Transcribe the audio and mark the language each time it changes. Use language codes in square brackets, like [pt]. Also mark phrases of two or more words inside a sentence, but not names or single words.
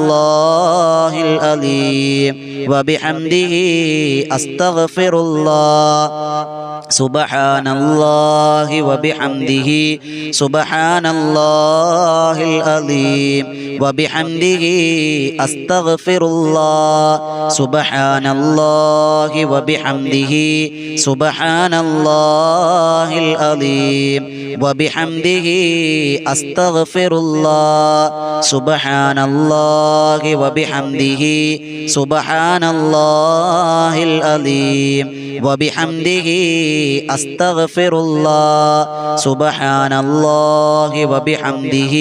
[ar] الله العظيم وبحمده أستغفر الله سبحان الله وبحمده سبحان الله العظيم وبحمده أستغفر الله سبحان الله وبحمده سبحان سبحان الله العليم وبحمده أستغفر الله سبحان الله وبحمده سبحان الله العليم وبحمده أستغفر الله سبحان الله وبحمده